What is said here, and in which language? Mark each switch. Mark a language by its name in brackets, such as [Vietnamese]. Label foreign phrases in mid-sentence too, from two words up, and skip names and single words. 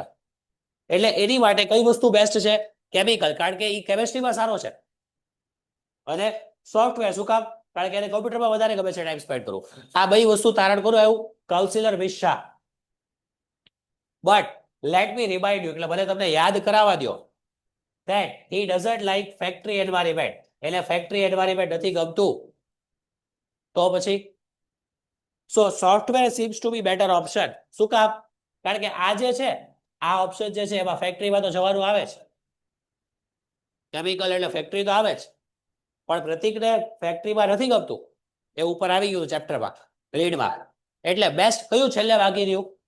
[Gujarati] એટલે એની માટે કઈ વસ્તુ બેસ્ટ છે? કેમિકલ, કારણ કે એ કેમિસ્ટ્રીમાં સારો છે. અને સોફ્ટવેર શું કામ? કારણ કે એને કોમ્પ્યુટરમાં વધારે ગમે છે [English] time spend [Gujarati] કરવું. આ બે વસ્તુ તારણ કરો એવું કાઉન્સિલર વિશ શાહ. [English] But let me remind you, [Gujarati] એટલે મને તમને યાદ કરાવવા દો [English] that he doesn't like factory environment. એને factory environment [Gujarati] નથી ગમતું. તો પછી [English] so software seems to be better option. [Gujarati] શું કામ? કારણ કે આ જે છે આ ઓપ્શન જે છે એમાં ફેક્ટરીમાં તો જવાનું આવે છે. કેમિકલ એટલે ફેક્ટરી તો આવે જ, પણ પ્રતિકને ફેક્ટરીમાં નથી ગમતું. એ ઉપર આવી ગયું ચેપ્ટરમાં, રીડમાં. એટલે બેસ્ટ કયું છેલ્લે બાકી રહ્યું?